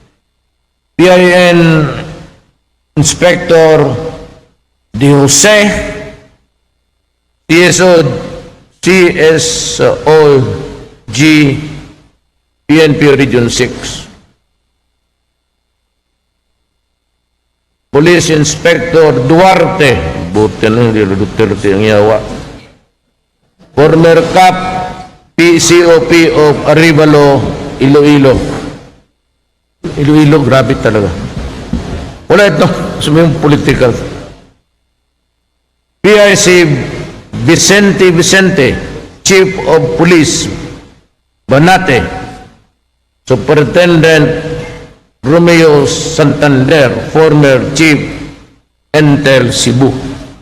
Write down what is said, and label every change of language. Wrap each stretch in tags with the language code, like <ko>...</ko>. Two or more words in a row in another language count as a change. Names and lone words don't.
<en>PIN Inspector De Jose, CSOG, PNP Region 6. Police Inspector</en> <tl>Duarte, buti lang hindi Duterte ang yawa.</tl> <en>Former CAP, PCOP of Arevalo, Iloilo. Iloilo,</en> <tl>grabe talaga. Wala ito, sabihin political.</tl> <en>PIC Vicente, Chief of Police, Banate. Superintendent Romeo Santander, former Chief Intel Cebu.</en>